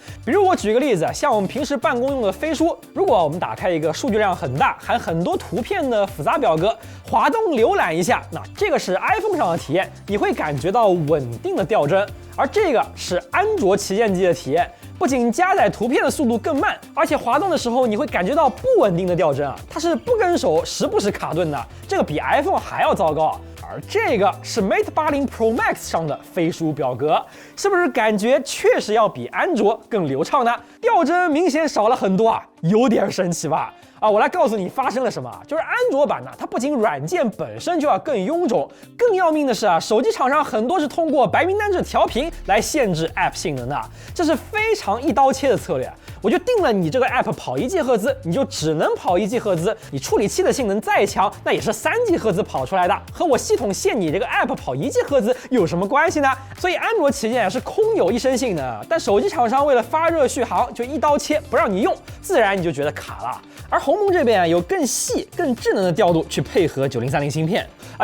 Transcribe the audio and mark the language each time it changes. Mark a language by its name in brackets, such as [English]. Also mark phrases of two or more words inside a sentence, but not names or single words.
[Chinese] 比如我舉個例子，像我們平時辦公用的飛書，如果我們打開一個數據量很大、含很多圖片的複雜表格，滑動瀏覽一下，那這個是 iPhone 上的體驗，你會感覺到穩定的掉幀，而這個是安卓旗艦機的體驗。不僅加載圖片的速度更慢，而且滑動的時候你會感覺到不穩定的掉幀啊，它是不跟手，時不時卡頓的，這個比 iPhone 還要糟糕。而這個是 Mate 80 Pro Max 上的飛書表格，是不是感覺確實要比安卓更流暢呢？掉幀明顯少了很多啊，有點神奇吧？啊，我來告訴你發生了什麼。就是安卓版呢，它不僅軟件本身就要更臃腫，更要命的是啊，手機廠商很多是通過白名單制調頻來限制 App 性能的，這是非常一刀切的策略。我就定了你這個 App 跑1G 赫茲，你就只能跑1G 赫茲，你處理器的性能再強，那也是 3G 赫茲跑出來的，和我系統限你這個 App 跑1G 赫茲有什麼關係呢？所以安卓旗艦是空有一身性能，但手機廠商為了發熱續航，就一刀切不讓你用，自然你就覺得卡了。而鴻蒙這邊有更細、更智能的調度去配合9030芯片啊。